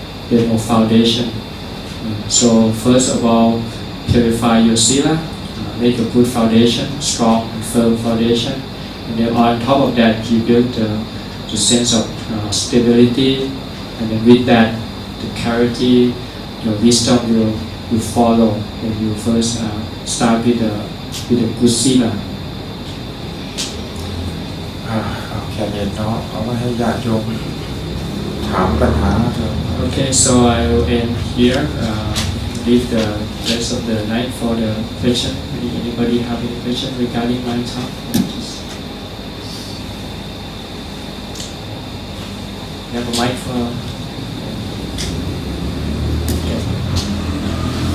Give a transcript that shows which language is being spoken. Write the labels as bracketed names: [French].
[English] There's no foundation. So first of all, purify your sila, make a good foundation, strong and firm foundation, and then on top of that, you build the sense of stability, and then with that, the clarity, your wisdom will follow when you first start with a good sila. [Thai] เอาแค่เย็นเนาะเอาไว้ให้ญาติโยมถามปัญหาเถอะ [English] Okay, so I will end here. leave the rest of the night for the question. Anybody have any question regarding mind talk? Just have a mic for. Okay.